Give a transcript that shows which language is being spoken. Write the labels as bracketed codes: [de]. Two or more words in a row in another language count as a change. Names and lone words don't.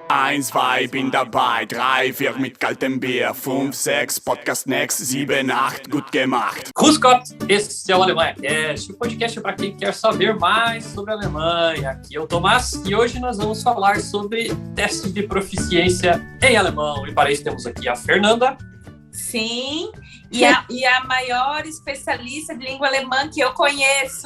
[de] 1, 2, bin dabei, 3, 4 mit kaltem Bier, 5, 6, Podcast Next, 7, 8, gut gemacht. Grüß Gott, [pt] esse é o Alemanha Cast, o podcast para quem quer saber mais sobre a Alemanha. Aqui é o Tomás e hoje nós vamos falar sobre teste de proficiência em alemão. E para isso temos aqui a Fernanda. Sim, e a maior especialista de língua alemã que eu conheço.